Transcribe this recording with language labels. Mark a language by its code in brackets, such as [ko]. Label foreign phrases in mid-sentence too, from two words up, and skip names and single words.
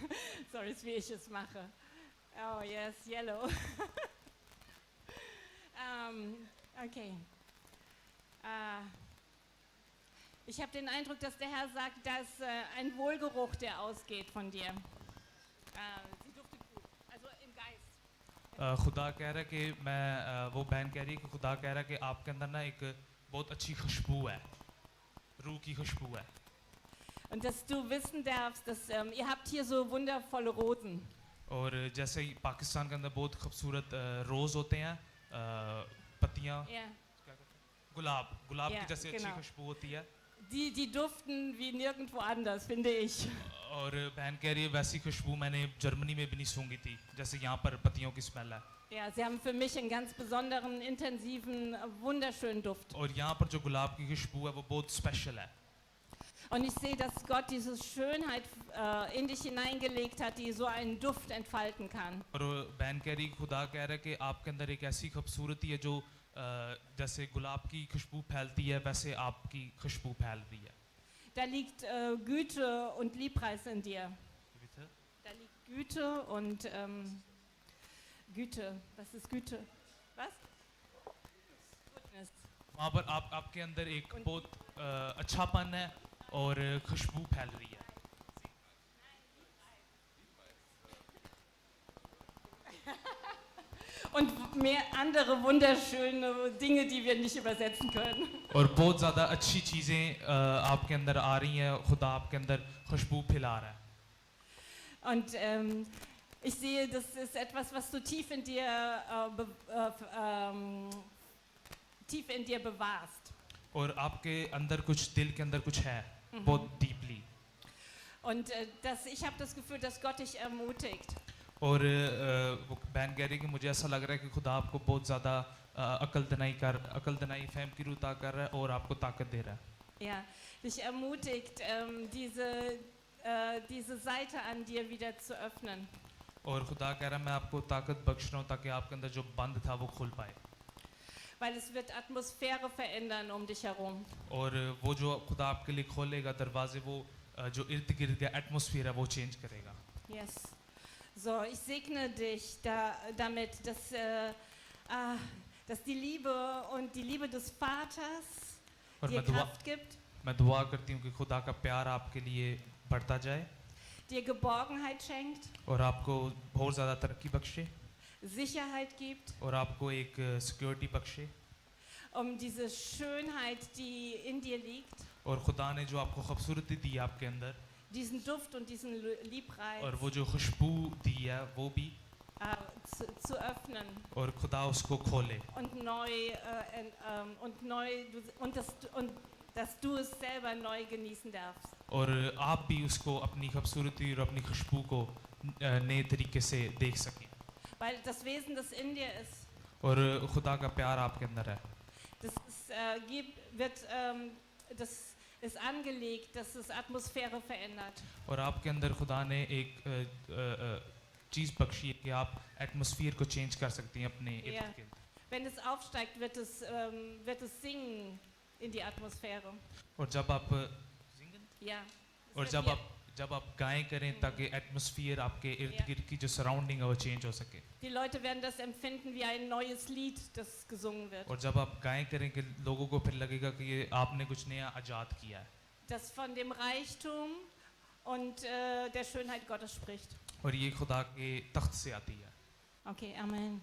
[de] Sorry, ist wie ich es mache. [en] Oh, yes, yellow. Okay. [de] Ich habe den Eindruck, dass der Herr sagt, dass ein Wohlgeruch, der ausgeht von dir. Sie duftet gut, also im Geist. [ur] خدا کہہ رہا ہے کہ میں وہ بہن کہہ رہی ہے کہ خدا کہہ رہا ہے کہ آپ کے اندر نا ایک بہت اچھی خوشبو ہے روح کی خوشبو ہے [de] Und dass du wissen darfst, dass ihr habt hier so wundervolle Rosen. [ur] اور جیسے ہی پاکستان کے اندر بہت خوبصورت روز ہوتے ہیں پتیاں [de] Ja. [ur] गुलाब [de] Ja, [ur] کی جیسے اچھی [de] genau. [ur] خوشبو ہوتی ہے [de] Die duften wie nirgendwo anders, finde ich. [ur] اور بہن کہہ رہی ہے ویسی خوشبو میں نے جرمنی میں بھی نہیں سونگھی تھی جیسے یہاں پر پتیوں کی سمیل ہے [de] Ja, sie haben für mich einen ganz besonderen, intensiven, wunderschönen Duft. [ur] اور یہاں پر جو گلاب کی خوشبو ہے وہ بہت سپیشل ہے [de] Und ich sehe, dass Gott diese Schönheit in dich hineingelegt hat, die so einen Duft entfalten kann. [ur] اور بہن کہہ رہی خدا کہہ رہا ہے کہ آپ کے اندر ایک ایسی خوبصورتی ہے جو جیسے گلاب کی خوشبو پھیلتی ہے ویسے آپ کی خوشبو پھیل رہی ہے [de] Da liegt Güte und Liebreiz in dir. Da liegt Güte und Güte. Was ist Güte? Was? [ur] وہاں پر آپ کے اندر ایک بہت اچھاپن ہے اور خوشبو پھیل رہی ہے. [de] Und mehr andere wunderschöne Dinge, die wir nicht übersetzen können. [ur] اور بہت زیادہ اچھی چیزیں آپ کے اندر آ رہی ہیں، خدا آپ کے اندر خوشبو پھیلا رہا ہے. [de] Und ich sehe, das ist etwas, was du tief in dir, tief in dir bewahrst. [ur] اور آپ کے اندر کچھ، دل کے اندر کچھ ہے، بہت ڈیپلی. [de] Und ich habe das Gefühl, dass Gott dich ermutigt. [ur] اور وہ بہن کہہ رہی ہے کہ مجھے ایسا لگ رہا ہے کہ خدا آپ کو بہت زیادہ عقل دانائی فہم کی روح کر رہا ہے اور آپ کو طاقت دے رہا ہے. [de] Ja, dich ermutigt, diese Seite an dir wieder zu öffnen. [ur] اور خدا کہہ رہا ہے میں آپ کو طاقت بخش رہا ہوں تاکہ آپ کے اندر جو بند تھا وہ کھل پائے. [de] Weil es wird Atmosphäre verändern um dich herum. [ur] اور وہ جو خدا آپ کے لیے کھولے گا دروازے، وہ جو ارد گرد کا ایٹموسفیئر ہے وہ چینج کرے گا. [en] Yes. [de] So, ich segne dich damit, dass die Liebe und die Liebe des Vaters [ur] और [de] dir Kraft gibt, [ur] میں دعا کرتی ہوں کہ خدا کا پیار آپ کے لیے بڑھتا جائے [de] dir Geborgenheit schenkt, [ur] اور آپ کو بہت زیادہ ترقی بخشے [de] Sicherheit gibt, [ur] اور آپ کو ایک سکیورٹی بخشے [de] diese Schönheit, die in dir liegt, [ur] اور خدا نے جو آپ کو خوبصورتی دی ہے آپ کے اندر [de] diesen Duft und diesen Liebreiz [ur] اور وہ جو خوشبو دی ہے وہ بھی [de] zu öffnen [ur] اور خدا اس کو کھولے [de] und dass du es selber neu genießen darfst. [ur] اور آپ بھی اس کو اپنی خوبصورتی اور اپنی خوشبو کو نئے طریقے سے دیکھ سکیں. [de] Weil das Wesen, das in dir ist, [ur] اور خدا کا پیار آپ کے اندر ہے, [de] das ist angelegt, dass es Atmosphäre verändert. [ur] اور آپ کے اندر خدا نے ایک چیز بخشی ہے کہ آپ ایٹموسفیئر کو چینج کر سکتی ہیں اپنے [de] Ja. [ur] ارد گرد. [de] Wenn es aufsteigt, wird es singen in die Atmosphäre. [ur] اور جب آپ [de] Ja. [ur] और [de] Es wird [ur] جب آپ گائیں کریں تاکہ ایٹموسفیئر آپ کے ارد گرد کی جو سراؤنڈنگ ہے وہ چینج ہو سکے. [de] Die Leute werden das empfinden wie ein neues Lied, das gesungen wird. [ur] اور جب آپ گائیں کریں کہ لوگوں کو پھر لگے گا کہ یہ آپ نے کچھ نیا آزاد کیا ہے [de] Das von dem Reichtum und der Schönheit Gottes spricht. [ur] اور یہ خدا کے تخت سے آتی ہے. [en] Okay, Amen.